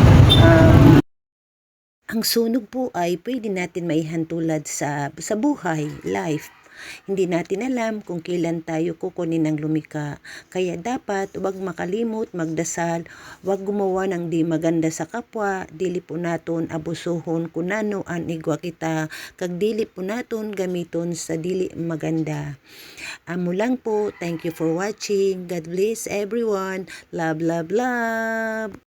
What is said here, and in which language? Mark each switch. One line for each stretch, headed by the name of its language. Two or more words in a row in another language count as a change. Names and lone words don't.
Filipino: Ang sunog po ay pwede natin maihantulad sa buhay, life. Hindi natin alam kung kailan tayo kukunin ng lumika. Kaya dapat huwag makalimot, magdasal, huwag gumawa ng di maganda sa kapwa,
Bikol: dili po naton abusuhon kunano an igwa kita, kag dili po naton gamiton sa dili maganda.
Hiligaynon: Amo lang po,
English: thank you for watching. God bless everyone. Love, love, love.